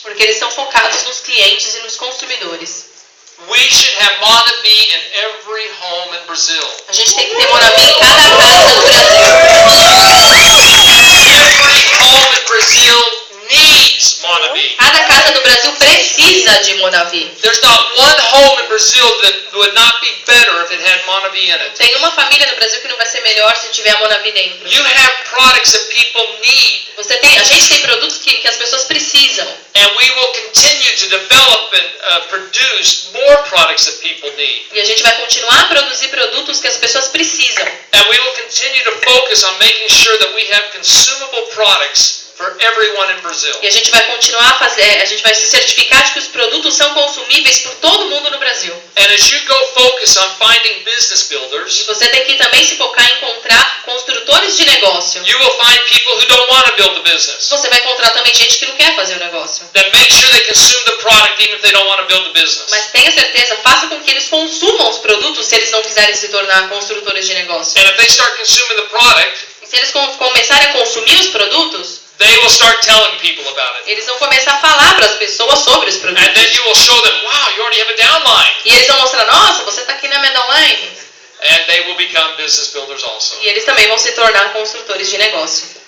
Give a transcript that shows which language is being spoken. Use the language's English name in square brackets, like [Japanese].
[Portuguese] Porque eles são focados nos clientes e nos consumidores. [English] We should have Monavi in every home in Brazil. [Portuguese] A gente tem que ter Monavi em cada casa do Brasil. [English] Every home in Brazil needs Monavi. [Portuguese] Cada casa do Brasil precisa de Monavi. [English] There's not one home in Brazil that would not be better if it had Monavi in it. [Portuguese] Tem uma família no Brasil que não vai ser melhor se tiver a Monavi dentro. [English] You have products that people need. [Portuguese] A gente tem produtos que as pessoas precisam. [English] And we will continue to develop and produce more products that people need. [Portuguese] E a gente vai continuar a produzir produtos que as pessoas precisam. [English] And we will continue to focus on making sure that we have consumable products for everyone in Brazil. [Portuguese] E a gente vai continuar a fazer, a gente vai se certificar de que os produtos são consumíveis por todo mundo no Brasil. [English] And as you go focus on finding business [Portuguese] E [English] builders, [Portuguese] você tem que também se focar em encontrar construtores de negócio. [English] you will find people who don't want to build the business. [Portuguese] Você vai encontrar também gente que não quer fazer o negócio. [English] Then make sure they consume the product even if they don't want to build the business. [Portuguese] Mas tenha certeza, faça com que eles consumam os produtos se eles não quiserem se tornar construtores de negócio. [English] And if they start consuming the product, [Portuguese] E se eles começarem a consumir os produtos, [English] they will start telling people about it. [Portuguese] eles vão começar a falar para as pessoas sobre os produtos. [English] And then you will show them, wow, you already have a downline. [Portuguese] E eles vão mostrar, nossa, você está aqui na minha downline. [English] And they will become business builders also. [Portuguese] E eles também vão se tornar construtores de negócio.